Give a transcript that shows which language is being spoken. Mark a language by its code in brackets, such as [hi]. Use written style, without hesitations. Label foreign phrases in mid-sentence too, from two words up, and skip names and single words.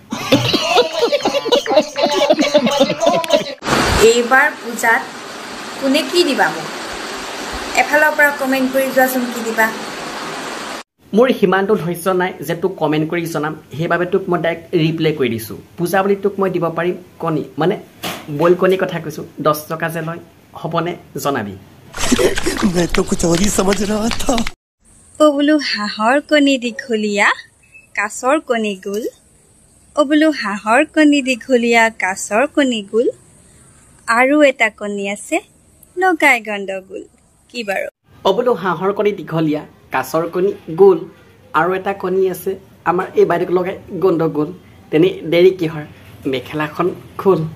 [as] এইবাৰ পূজাত কোনে কি দিবা মোক এফালৰ পৰা কমেণ্ট কৰি যোৱাচোন কি দিবা মোৰ সিমানটো ধৈৰ্য নাই যে তোক কমেণ্ট কৰি জনাম সেইবাবে তোক মই ডাইৰেক্ট ৰিপ্লে কৰি দিছোঁ পূজা বুলি তোক মই দিব পাৰিম কণী মানে বইল কণী কথা কৈছোঁ 10 টকা যে লয় হ'বনে জনাবি [hi] मैं तो कुछ और ही समझ रहा था [as] বোলো হাঁহৰ কণী দীঘলীয়া কাছৰ কণী গোল বোলো হাঁহৰ কণী দীঘলীয়া কাছৰ কণী গোল আৰু এটা কণী আছে লগাই গণ্ডগোল কি বাৰু বোলো হাঁহৰ কণী দীঘলীয়া কাছৰ কণী গোল আৰু এটা কণী আছে আমাৰ এই বাইদেউক লগাই গণ্ডগোল তেনে দেৰি কিহৰ মেখেলাখন খোল